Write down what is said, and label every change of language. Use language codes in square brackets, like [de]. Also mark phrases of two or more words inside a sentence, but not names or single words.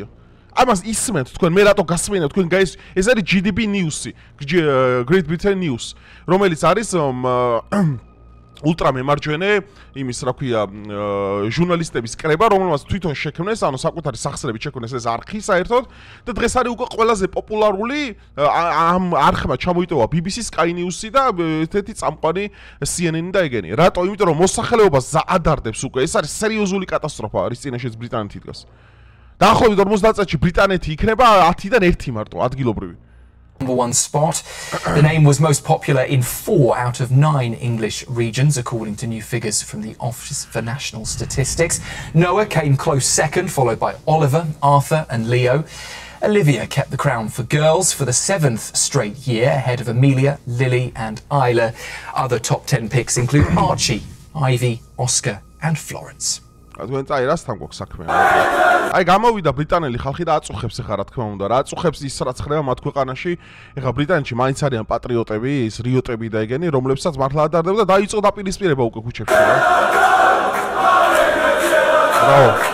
[ka] ამას ისმენთ თქვენ, მე რატო გასმენთ თქვენ ეს არის GDP News-ი, Great Britain News, რომელიც არის ულტრამემარჯვენე იმის რა ქვია ჟურნალისტების კრება, რომელმაც თვითონ შექმნეს, ანუ საკუთარი სახსრებით შექმნეს ეს არქი საერთოდ და დღეს არის უკვე ყველაზე პოპულარული ამ არხმა ჩამოიტოვა BBC, Sky News-ი და ერთ-ერთი წამყვანი CNN-ი და ეგენი. რატო? იმიტომ რომ მოსახლეობას ადარდებს უკვე, ეს არის სერიოზული კატასტროფა, არის წინაშეც ბრიტანეთი დგას. დაახლოებით 50 წელში ბრიტანეთი იქნება 10-დან 1 მარტო ადგილობრივი. [en] Number 1 spot. The name was most popular in 4 out of 9 English regions, according to new figures from the Office for National Statistics. Noah came close second, followed by Oliver, Arthur and Leo. Olivia kept the crown for girls for the 7th straight year, ahead of Amelia, Lily and Isla. Other top 10 picks include Archie, Ivy, Oscar and Florence. [ka] თქვენ წაი რასთან გვაქვს საქმე? აი გამოვიდა ბრიტანელი ხალხი და აწუხებს ახლა რა თქმა უნდა, რა აწუხებს ის რაც ხდება მათ ქვეყანაში. ეხლა ბრიტანეთში მაინც არიან პატრიოტები, ის რიოტები და ეგენი, რომლებსაც მართლა ადარდება და დაიწყო დაპირისპირება უკვე ქუჩებში რა. ბრავო.